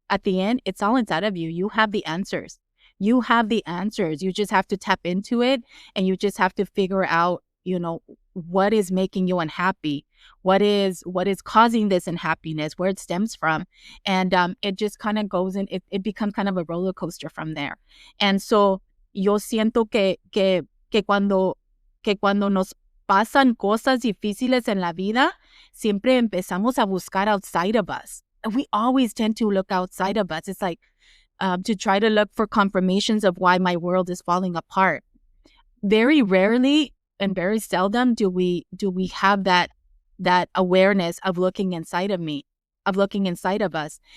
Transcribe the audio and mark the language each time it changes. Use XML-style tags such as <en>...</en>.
<en>At the end, it's all inside of you. You have the answers. You have the answers. You just have to tap into it, and you just have to figure out, what is making you unhappy, what is causing this unhappiness, where it stems from. And it just kind of goes in, it becomes kind of a roller coaster from there. And so</en> <es>yo siento que cuando nos pasan cosas difíciles en la vida, siempre empezamos a buscar</es> <en>outside of us. We always tend to look outside of us. It's like to try to look for confirmations of why my world is falling apart. Very rarely and very seldom do we have that awareness of looking inside of me, of looking inside of us.</en>